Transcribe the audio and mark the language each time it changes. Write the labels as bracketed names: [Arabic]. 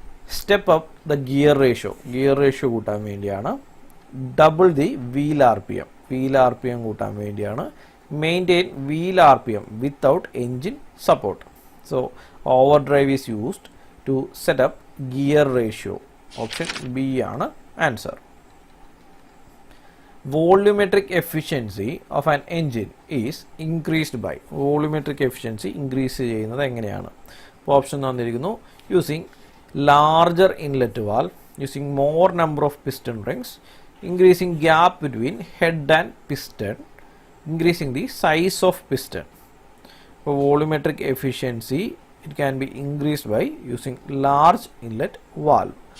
[English] step up the gear ratio [Malayalam] കൂട്ടാൻ വേണ്ടിയാണ്. [English] double the wheel R P M, wheel R P M [Malayalam] കൂട്ടാൻ വേണ്ടിയാണ്. [English] Maintain wheel R P M without engine support. So overdrive is used to set up gear ratio. [Malayalam] Option B ആണ് answer. [English] Volumetric efficiency of an engine is increased by. Volumetric efficiency increase [Malayalam] ചെയ്യുന്നത് എങ്ങനെയാണ്? അപ്പോൾ option തന്നിരിക്കുന്നു. [English] Using larger inlet valve, using more number of piston rings, increasing gap between head and piston, increasing the size of piston. അപ്പോൾ volumetric efficiency it can be increased by using large inlet valve.